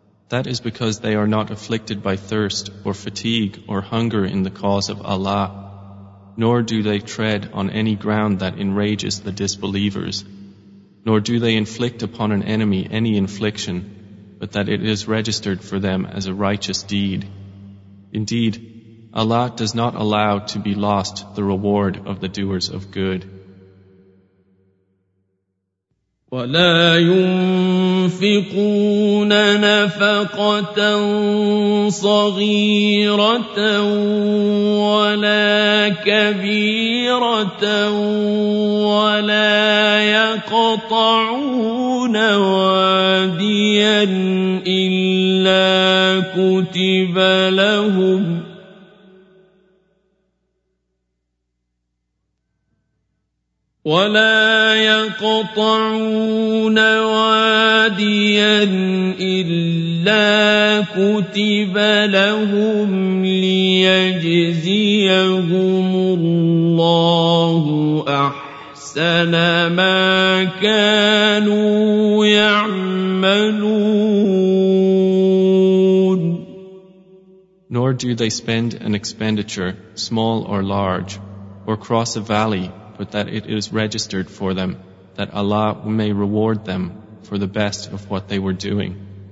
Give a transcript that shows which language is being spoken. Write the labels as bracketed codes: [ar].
[en] That is because they are not afflicted by thirst or fatigue or hunger in the cause of Allah, nor do they tread on any ground that enrages the disbelievers, nor do they inflict upon an enemy any infliction, but that it is registered for them as a righteous deed. Indeed, Allah does not allow to be lost the reward of the doers of good. [ar] ولا ينفقون نفقة صغيرة ولا كبيرة ولا يقطعون واديا إلا كتب لهم ولا يقطعون واديا إلا كتب لهم ليجزيهم الله أحسن ما كانوا يعملون. [en] Nor do they spend an expenditure, small or large, or cross a valley, but that it is registered for them, that Allah may reward them for the best of what they were doing.